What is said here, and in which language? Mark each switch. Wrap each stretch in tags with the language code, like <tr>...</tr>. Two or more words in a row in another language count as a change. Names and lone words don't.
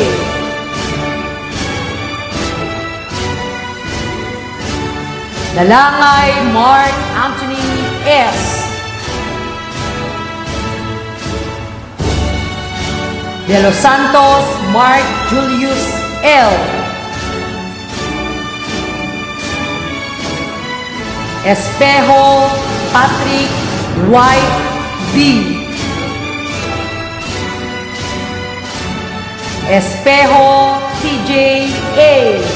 <tl>Dalangay Mark Anthony S. De Los Santos Mark Julius L. Espejo Patrick Dwight B. Espejo TJ A.</tl>